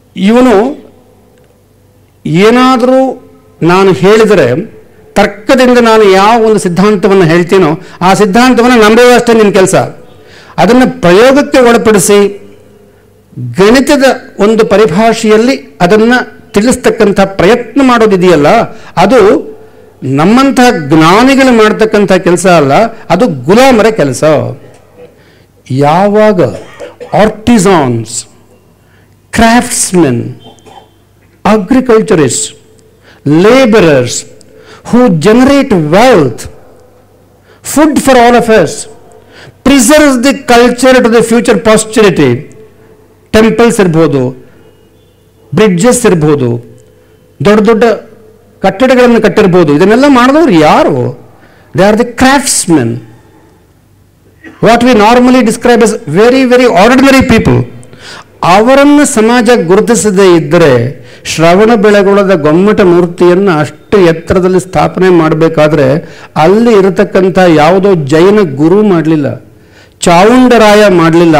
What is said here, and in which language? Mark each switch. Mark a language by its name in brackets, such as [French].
[Kannada] ಇವನು ಏನಾದರೂ ನಾನು ಹೇಳಿದರೆ ತರ್ಕದಿಂದ ನಾನು ಯಾವ ಒಂದು ಸಿದ್ಧಾಂತವನ್ನು ಹೇಳ್ತೀನೋ ಆ ಸಿದ್ಧಾಂತವನ್ನು ನಂಬುವಷ್ಟೇ ನಿನ್ನ ಕೆಲಸ. ಅದನ್ನು ಪ್ರಯೋಗಕ್ಕೆ ಒಳಪಡಿಸಿ ಗಣಿತದ ಒಂದು ಪರಿಭಾಷೆಯಲ್ಲಿ ಅದನ್ನು ತಿಳಿಸ್ತಕ್ಕಂಥ ಪ್ರಯತ್ನ ಮಾಡೋದಿದೆಯಲ್ಲ, ಅದು ನಮ್ಮಂತಹ ಜ್ಞಾನಿಗಳು ಮಾಡ್ತಕ್ಕಂಥ ಕೆಲಸ ಅಲ್ಲ, ಅದು ಗುಲಾಮರ ಕೆಲಸ. [English] ಯಾವಾಗ artisans, craftsmen, agriculturist, laborers who generate wealth, food for all of us, preserves the culture to the future posterity. [Kannada] Temples ಇರ್ಬೋದು, ಬ್ರಿಡ್ಜಸ್ ಇರ್ಬೋದು, ದೊಡ್ಡ ದೊಡ್ಡ ಕಟ್ಟಡಗಳನ್ನು ಕಟ್ಟಿರ್ಬೋದು. ಇದನ್ನೆಲ್ಲ ಮಾಡಿದವರು ಯಾರು? [English] They are the craftsmen. What we normally describe as very very ordinary people. [Kannada] ಅವರನ್ನು ಸಮಾಜ ಗುರುತಿಸದೇ ಇದ್ದರೆ ಶ್ರವಣ ಬೆಳಗೊಳದ ಗೊಮ್ಮಟ ಮೂರ್ತಿಯನ್ನು ಅಷ್ಟು ಎತ್ತರದಲ್ಲಿ ಸ್ಥಾಪನೆ ಮಾಡಬೇಕಾದ್ರೆ ಅಲ್ಲಿ ಇರತಕ್ಕಂಥ ಯಾವುದೋ ಜೈನ ಗುರು ಮಾಡಲಿಲ್ಲ, ಚಾವುಂಡರಾಯ ಮಾಡಲಿಲ್ಲ.